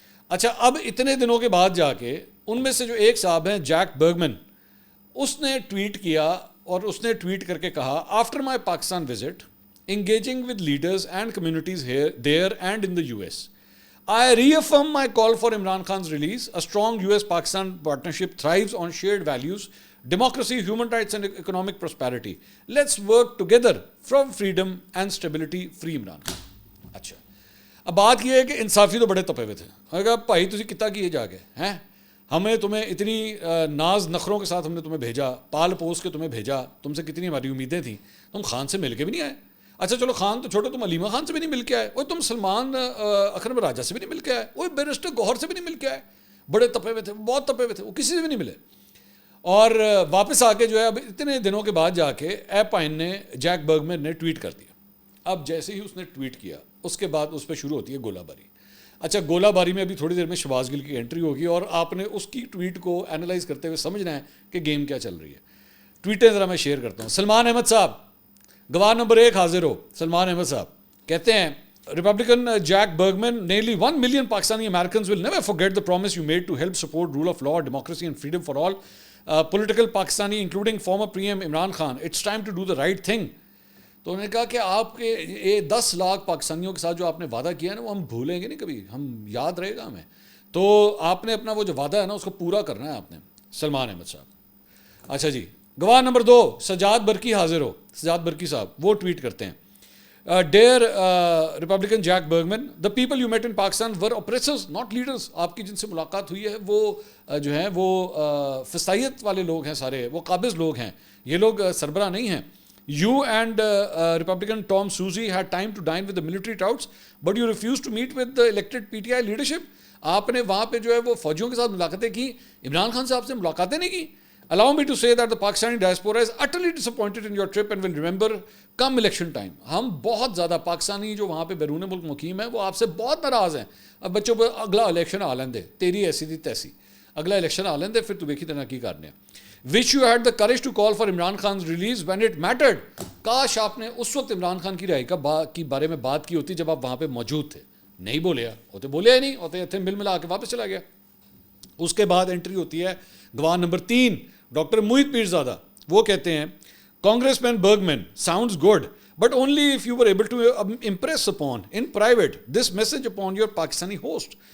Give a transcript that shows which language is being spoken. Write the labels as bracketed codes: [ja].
[ur] اچھا, اب اتنے دنوں کے بعد جا کے ان میں سے جو ایک صاحب ہیں جیک برگمن, اس نے ٹویٹ کیا, اور اس نے ٹویٹ کر کے کہا [en] After my Pakistan visit engaging with leaders and communities there and in the US, I reaffirm my call for Imran Khan's release. A strong US-Pakistan partnership thrives on shared values, democracy, human rights and economic prosperity. Let's work together from freedom and stability. Free Imran Khan. [ur] اچھا, اب بات یہ ہے کہ انصافی تو بڑے تپے ہوئے تھے. میں نے کہا بھائی [pa] تسی کتا کیے جا کے ہیں, [ur] ہمیں تمہیں اتنی ناز نخروں کے ساتھ ہم نے تمہیں بھیجا, پال پوس کے تمہیں بھیجا, تم سے کتنی ہماری امیدیں تھیں, تم خان سے مل کے بھی نہیں آئے. اچھا چلو خان تو چھوٹو, تم علیمہ خان سے بھی نہیں مل کے آئے, وہ تم سلمان اکرم راجہ سے بھی نہیں مل کے آئے, وہ بیرسٹر گوہر سے بھی نہیں مل کے آئے. بڑے تپے ہوئے تھے, بہت تپے ہوئے تھے, وہ کسی سے بھی نہیں ملے. اور واپس آ کے جو ہے اب اتنے دنوں کے بعد جا کے ایپ پائن نے, جیک برگمن نے ٹویٹ کر دیا. اب جیسے ہی اس نے ٹویٹ کیا اس کے بعد اس پہ شروع ہوتی ہے گولہ باری. اچھا گولہ باری میں ابھی تھوڑی دیر میں شہباز گل کی انٹری ہوگی اور آپ نے اس کی ٹویٹ کو اینالائز کرتے ہوئے سمجھنا ہے کہ گیم کیا چل رہی ہے. ٹویٹیں ذرا میں شیئر کرتا ہوں. سلمان احمد صاحب گواہ نمبر 1 حاضر ہو. سلمان احمد صاحب کہتے ہیں [en] Republican Jack Bergman nearly 1 million Pakistani Americans will never forget the promise you made to help support rule of law, democracy and freedom for all political Pakistani including former PM Imran Khan. It's time to do the right thing. [ur] تو انہوں نے کہا کہ آپ کے یہ 10 لاکھ پاکستانیوں کے ساتھ جو آپ نے وعدہ کیا ہے نا وہ ہم بھولیں گے نہیں کبھی, ہم یاد رہے گا ہمیں. تو آپ نے اپنا وہ جو وعدہ ہے نا اس کو پورا کرنا ہے آپ نے. سلمان احمد صاحب. اچھا جی گواہ نمبر 2 سجاد برکی حاضر ہو. سجاد برکی صاحب وہ ٹویٹ کرتے ہیں [en] Dear Republican Jack Bergman, the people you met in Pakistan are oppressors not leaders. [ur] آپ کی جن سے ملاقات ہوئی ہے وہ جو ہیں وہ فسائیت والے لوگ ہیں سارے, وہ قابض لوگ ہیں, یہ لوگ سربراہ نہیں ہیں. [en] You and Republican Tom Suozzi had time to dine with the military touts, but you refused to meet with the elected PTI leadership. [ur] آپ نے وہاں پہ جو ہے وہ فوجیوں کے ساتھ ملاقاتیں کی, عمران خان صاحب سے ملاقاتیں نہیں کی. [en] Allow me to say that the Pakistani diaspora is utterly disappointed in your trip and will remember come election time. [ur] ہم بہت زیادہ پاکستانی جو وہاں پہ بیرون ملک مقیم ہیں وہ آپ سے بہت ناراض ہیں. [pa] اب بچوں پہ اگلا الیکشن آ لیں دے, تیری ایسی تھی تیسی, اگلا الیکشن آ لیں دے پھر تو دیکھی طرح کی کرنے. [en] Wish you had the courage to call for Imran Khan's release when it mattered. [ur] کاش آپ نے اس وقت عمران خان کی رہائی کی بارے میں بات کی ہوتی جب آپ وہاں پہ موجود تھے. [pa] نہیں بولیا, ہوتے بولیا ہی نہیں, [ur] ہوتے اتنے مل ملا کے واپس چلا گیا. اس کے بعد انٹری ہوتی ہے گواہ نمبر 3 ڈاکٹر موہت پیرزادہ. وہ کہتے ہیں [en] Congressman Bergman sounds good but only if you were able to impress upon in private this message upon your Pakistani host.